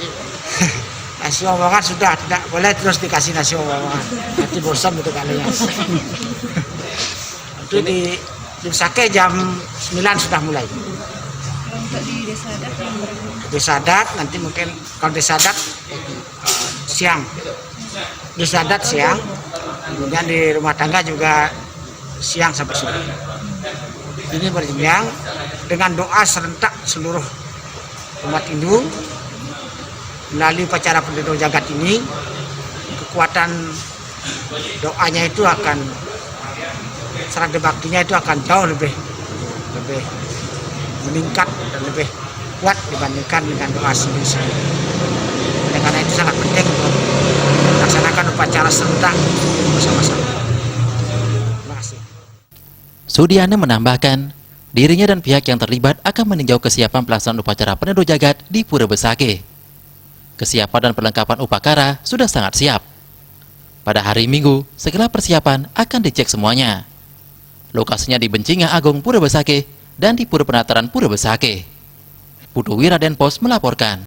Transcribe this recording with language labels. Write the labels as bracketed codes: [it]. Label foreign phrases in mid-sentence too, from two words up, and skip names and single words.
[id] Nasi omongan sudah tidak boleh terus dikasih nasi omongan, nanti bosan untuk kalian. Itu di Besakih jam 9 sudah mulai. Untuk di desa adat, Desa adat nanti mungkin kalau desa adat siang, desa adat siang, kemudian di rumah tangga juga siang sampai sore. Ini berjenjang dengan doa serentak seluruh umat Hindu. Melalui upacara peneduh jagat ini, kekuatan doanya itu akan, serada baktinya itu akan jauh lebih meningkat dan lebih kuat dibandingkan dengan doa sendiri-sendiri. Oleh karena itu sangat penting untuk melaksanakan upacara serentak bersama-sama. Terima kasih. Sudiana menambahkan, dirinya dan pihak yang terlibat akan meninjau kesiapan pelaksanaan upacara peneduh jagat di Pura Besakih. Kesiapan dan perlengkapan upacara sudah sangat siap. Pada hari Minggu, segala persiapan akan dicek semuanya. Lokasinya di Bencinga Agung Pura Besakih dan di Pura Penataran Pura Besakih. Putu Wiraden Pos melaporkan.